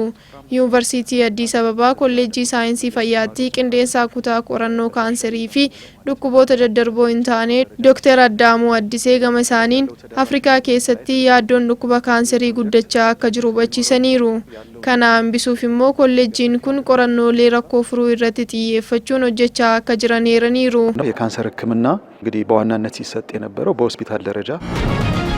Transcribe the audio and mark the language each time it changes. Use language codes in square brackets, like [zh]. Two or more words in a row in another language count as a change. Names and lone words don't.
[om] Yuunivarsiitii Addis Ababaa Kolleejjii Saayinsii Fayyaatti qindeessaa kutaa qorannoo kaanserii fi dhukkuboota daddarboo hin taane Dr. Addaamuu Addisee gama isaaniin Afrikaa keessatti yaaddoon dhukkuba kaanserii guddachaa akka jiru hubachiisaniiru. Kana hambisuuf immoo kolleejjiin kun qorannoolee rakkoo furuu irratti xiyyeeffachuun hojjechaa akka jiran eeraniiru. [am] የካንሰር ሕክምና እንግዲህ በዋናነት ሲሰጥ የነበረው በሆስፒታል ደረጃ